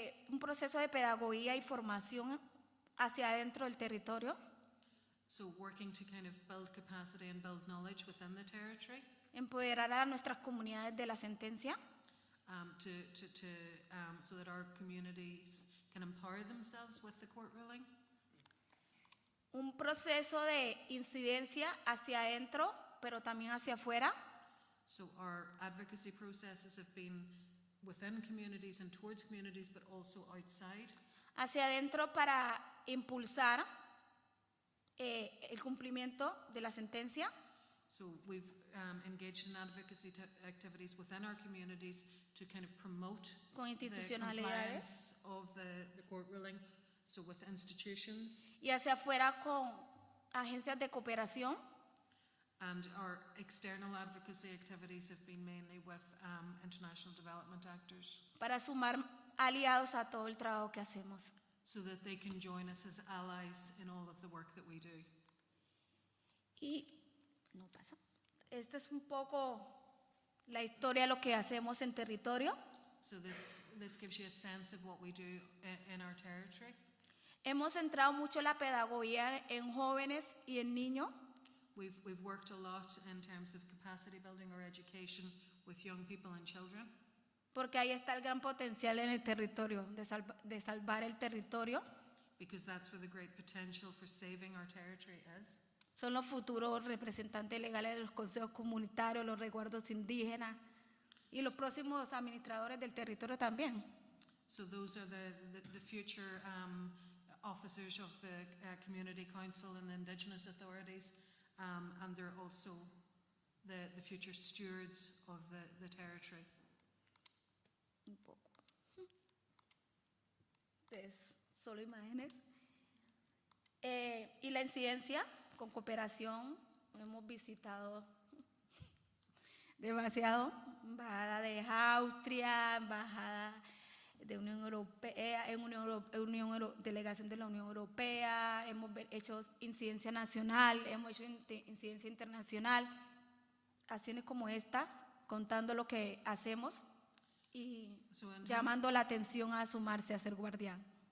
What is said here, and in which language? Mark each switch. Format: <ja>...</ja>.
<es>Un proceso de pedagogía y formación hacia adentro del territorio.</es> <en>So working to kind of build capacity and build knowledge within the territory.</en> <es>Empoderar a nuestras comunidades de la sentencia.</es> <en>So that our communities can empower themselves with the court ruling.</en> <es>Un proceso de incidencia hacia adentro, pero también hacia afuera.</es> <en>So our advocacy processes have been within communities and towards communities, but also outside.</en> <es>Hacia adentro para impulsar el cumplimiento de la sentencia.</es> <en>So we've engaged in advocacy activities within our communities to kind of promote</en> <es>Con</es> <en>the</en> <es>institucionalidades.</es> <en>compliance of the court ruling. So with institutions.</en> <es>Y hacia afuera con agencias de cooperación.</es> <en>And our external advocacy activities have been mainly with international development actors.</en> <es>Para sumar aliados a todo el trabajo que hacemos.</es> <en>So that they can join us as allies in all of the work that we do.</en> <es>Y no pasa. Esta es un poco la historia de lo que hacemos en territorio.</es> <en>So this gives you a sense of what we do in our territory.</en> <es>Hemos centrado mucho la pedagogía en jóvenes y en niños.</es> <en>We've worked a lot in terms of capacity building or education with young people and children,</en> <es>porque ahí está el gran potencial en el territorio, de salvar el territorio.</es> <en>because that's where the great potential for saving our territory is.</en> <es>Son los futuros representantes legales de los consejos comunitarios, los resguardos indígenas y los próximos administradores del territorio también.</es> <en>So those are the future officers of the Community Council and the indigenous authorities, and they're also the future stewards of the territory.</en> <es>Un poco. Entonces, solo imágenes. Y la incidencia, con cooperación, hemos visitado demasiado, embajada de Austria, embajada de Unión Europea, delegación de la Unión Europea, hemos hecho incidencia nacional, hemos hecho incidencia internacional, acciones como esta, contando lo que hacemos y llamando la atención a sumarse a ser guardián.</es>